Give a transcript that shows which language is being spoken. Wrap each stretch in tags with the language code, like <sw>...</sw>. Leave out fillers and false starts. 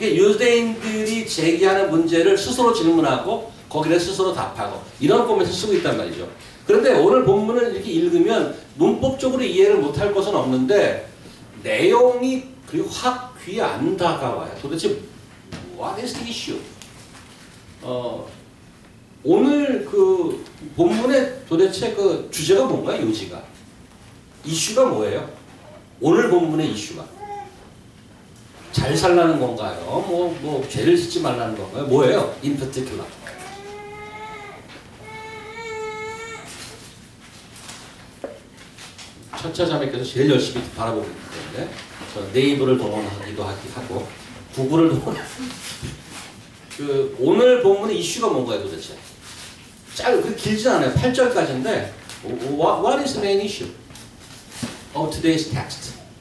<ko>유대인들이 제기하는 문제를 스스로 질문하고 거기에 스스로 답하고 이런 포맷을 쓰고 있단 말이죠. 그런데 오늘 본문을 이렇게 읽으면 문법적으로 이해를 못할 것은 없는데 내용이 그리고 확 귀에 안 다가와요. 도대체</ko> <en>what is the issue?</en> <ko>오늘 그 본문의 도대체 그 주제가 뭔가요? 요지가. 이슈가 뭐예요? 오늘 본문의 이슈가. 잘 살라는 건가요? 뭐 죄를 짓지 말라는 건가요? 뭐예요?</ko> <en>In particular.</en> <ko>첫째 자매께서 제일 열심히 바라보고 있기 때문에 저 네이버를 동원하기도 하고 구글을 동원. 그 오늘 본문의 이슈가 뭔가요 도대체? 그렇게 길지 않아요. 8절까지인데</ko> <en>What is the main issue of today's text?</en>